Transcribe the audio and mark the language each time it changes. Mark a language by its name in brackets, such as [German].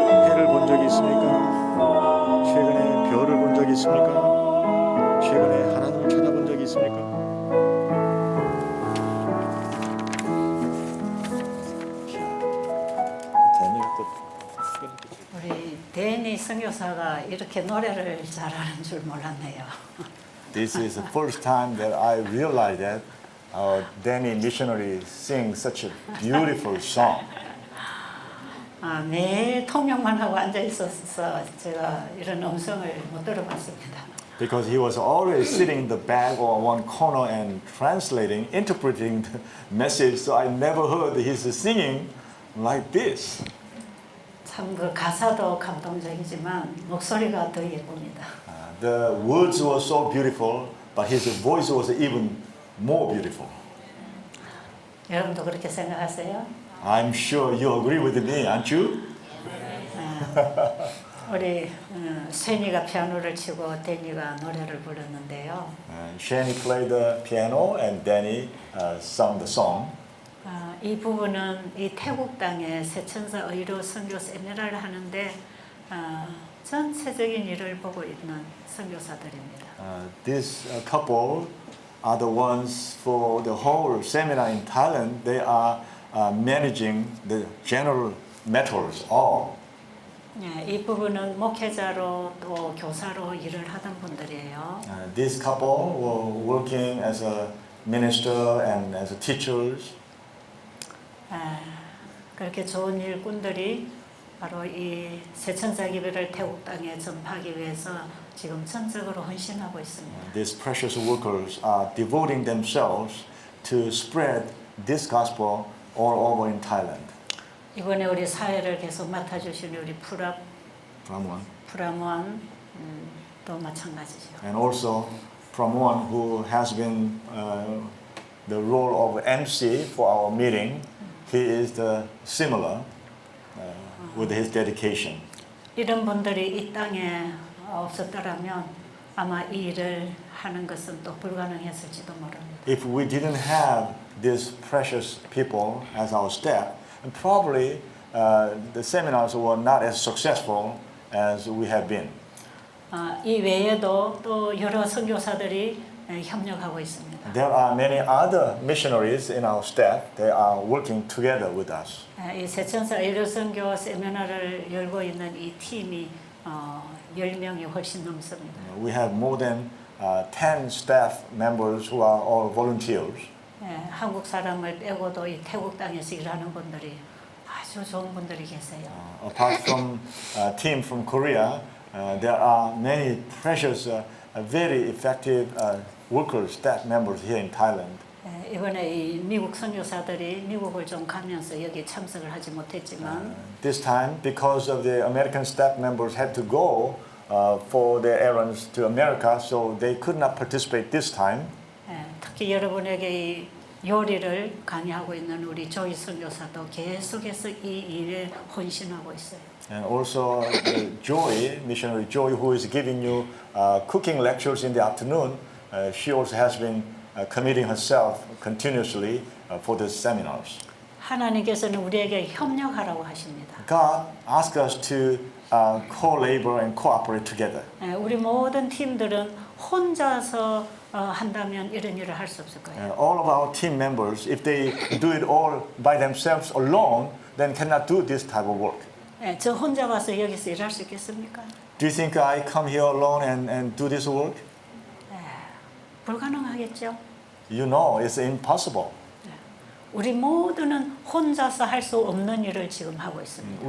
[Korean] 해를 본 적이 있습니까? 최근에 별을 본 적이 있습니까? 최근에 하나님을 찾아본 적이 있습니까? 우리 데니 선교사가 이렇게 노래를 잘하는 줄 몰랐네요. [English] This is the first time that I realized that our Danny missionary sings such a beautiful song. [Korean] 매일 통역만 하고 앉아 있어서 제가 이런 음성을 못 들어봤습니다. [English] Because he was always sitting in the back or one corner and translating, interpreting the message, so I never heard his singing like this. [Korean] 참 그 가사도 감동적이지만 목소리가 더 예쁩니다. [English] The words were so beautiful, but his voice was even more beautiful. [Korean] 여러분도 그렇게 생각하세요? [English] I'm sure you agree with me, aren't you? [Korean] 우리 세니가 피아노를 치고 데니가 노래를 불렀는데요. [English] Shani played the piano and Danny sung the song. [Korean] 이 부분은 이 태국 땅에 세천사 의료 선교 세미나를 하는데 전체적인 일을 보고 있는 선교사들입니다. [English] This couple are the ones for the whole seminar in Thailand. They are managing the general matters all. [Korean] 이 부분은 목회자로 또 교사로 일을 하던 분들이에요. [English] This couple were working as a minister and as a teachers. [Korean] 그렇게 좋은 일꾼들이 바로 이 세천사 기별을 태국 땅에 전파하기 위해서 지금 전적으로 헌신하고 있습니다. [English] These precious workers are devoting themselves to spread this gospel all over in Thailand. [Korean] 이번에 우리 사회를 계속 맡아주신 우리 Pramwan. 프라무안 또 마찬가지죠. [English] And also Pramwan, who has been the role of MC for our meeting, he is the similar with his dedication. [Korean] 이런 분들이 이 땅에 없었더라면 아마 이 일을 하는 것은 또 불가능했을지도 모릅니다. [English] If we didn't have these precious people as our staff, and probably the seminars were not as successful as we have been. [Korean] 이 외에도 또 여러 선교사들이 협력하고 있습니다. [English] There are many other missionaries in our staff. They are working together with us. [Korean] 이 세천사 일요선교 세미나를 열고 있는 이 팀이 10명이 훨씬 넘습니다. [English] We have more than 10 staff members who are all volunteers. [Korean] 한국 사람을 빼고도 이 태국 땅에서 일하는 분들이 아주 좋은 분들이 계세요. [English] Apart from a team from Korea, there are many precious, very effective workers, staff members here in Thailand. [Korean] 이번에 이 미국 선교사들이 미국을 좀 가면서 여기 참석을 하지 못했지만 [English] This time, because of the American staff members had to go for their errands to America, so they could not participate this time. [Korean] 특히 여러분에게 이 요리를 강의하고 있는 우리 조이 선교사도 계속해서 이 일에 헌신하고 있어요. [English] And also Joy, missionary Joy, who is giving you cooking lectures in the afternoon, she also has been committing herself continuously for the seminars. [Korean] 하나님께서는 우리에게 협력하라고 하십니다. [English] God asks us to co-labor and cooperate together. [Korean] 우리 모든 팀들은 혼자서 한다면 이런 일을 할 수 없을 거예요. [English] All of our team members, if they do it all by themselves alone, then cannot do this type of work. [Korean] 저 혼자 와서 여기서 일할 수 있겠습니까? [English] Do you think I come here alone and do this work? [Korean] 불가능하겠죠. [English] You know, it's impossible. [Korean] 우리 모두는 혼자서 할 수 없는 일을 지금 하고 있습니다.